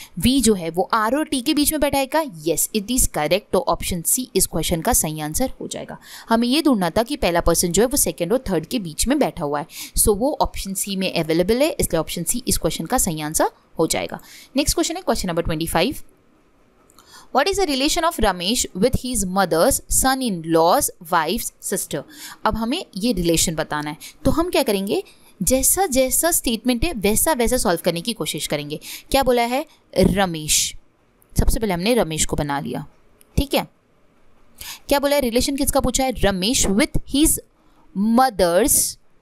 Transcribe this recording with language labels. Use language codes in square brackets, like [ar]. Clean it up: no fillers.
[hi] V जो है वो R और T के बीच में बैठा है क्या, [en] Yes, it is correct. [hi] तो ऑप्शन सी इस क्वेश्चन का सही आंसर हो जाएगा. हमें ये ढूंढना था कि पहला पर्सन जो है वो सेकेंड और थर्ड के बीच में बैठा हुआ है, सो वो ऑप्शन सी में अवेलेबल है, इसलिए ऑप्शन सी इस क्वेश्चन का सही आंसर हो जाएगा. नेक्स्ट क्वेश्चन है question number 25. [en] What is the relation of Ramesh with his mother's son-in-law's wife's sister? [hi] अब हमें ये रिलेशन बताना है, तो हम क्या करेंगे, जैसा जैसा स्टेटमेंट है वैसा वैसा सॉल्व करने की कोशिश करेंगे. क्या बोला है, रमेश. सबसे पहले हमने रमेश को बना लिया. ठीक है, क्या बोला है, रिलेशन किसका पूछा है, [en] Ramesh with his mother's.